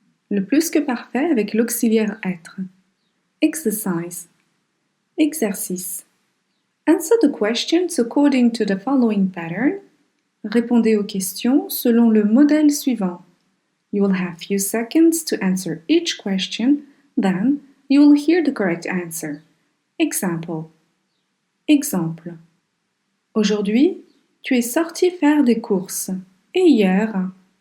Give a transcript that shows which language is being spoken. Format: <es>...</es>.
<fr>Le plus que parfait avec l'auxiliaire être.</fr> <en>Exercise.</en> <fr>Exercice.</fr> <en>Answer the questions according to the following pattern.</en> <fr>Répondez aux questions selon le modèle suivant.</fr> <en>You will have few seconds to answer each question, then you will hear the correct answer. Example.</en> <fr>Exemple. Aujourd'hui, tu es sorti faire des courses. Et hier?</fr>